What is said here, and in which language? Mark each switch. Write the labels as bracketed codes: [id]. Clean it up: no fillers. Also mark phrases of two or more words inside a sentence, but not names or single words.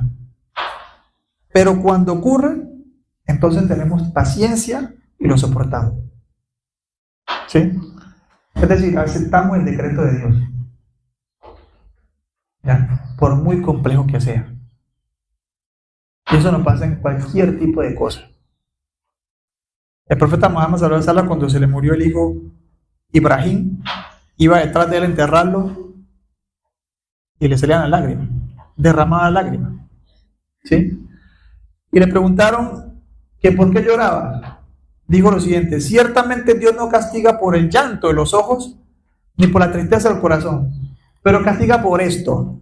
[es] Pero cuando ocurre, entonces tenemos paciencia y lo soportamos. ¿Sí? Es decir, aceptamos el decreto de Dios. ¿Ya? Por muy complejo que sea. Y eso nos pasa en cualquier tipo de cosa. El profeta Muhammad [ar] صلى الله عليه وسلم, [es] cuando se le murió el hijo Ibrahim, iba detrás de él a enterrarlo y le salían las lágrimas, derramadas lágrimas. ¿Sí? Y le preguntaron que por qué lloraba. Dijo lo siguiente: ciertamente Dios no castiga por el llanto de los ojos ni por la tristeza del corazón, pero castiga por esto.